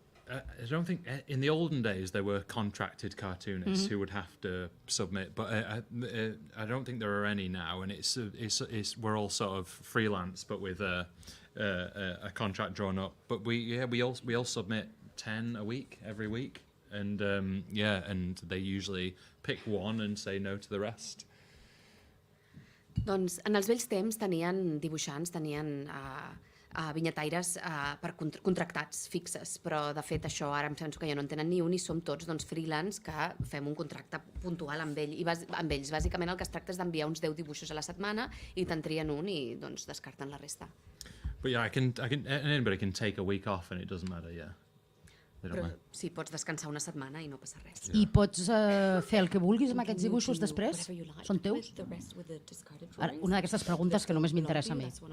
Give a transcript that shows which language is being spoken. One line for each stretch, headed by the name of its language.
English: I don't think in the olden days there were contracted cartoonists who would have to submit, but I don't think there are any now, and it's we're all sort of freelance, but with a contract drawn up. But we all submit 10 a week every week, and and they usually pick one and say no to the rest.
Catalan: Doncs en els vells temps tenien dibuixants, tenien vinyetaires contractats, fixes, però de fet això ara em penso que ja no en tenen ni un i som tots freelance que fem un contracte puntual amb ells. Bàsicament el que es tracta és d'enviar uns 10 dibuixos a la setmana i te'n trien un i descarten la resta.
English: But yeah, anybody can take a week off and it doesn't matter, yeah.
Catalan: Però sí, pots descansar una setmana i no passa res. I pots fer el que vulguis amb aquests dibuixos després? Són teus? Ara, una d'aquestes preguntes que només m'interessa a mi.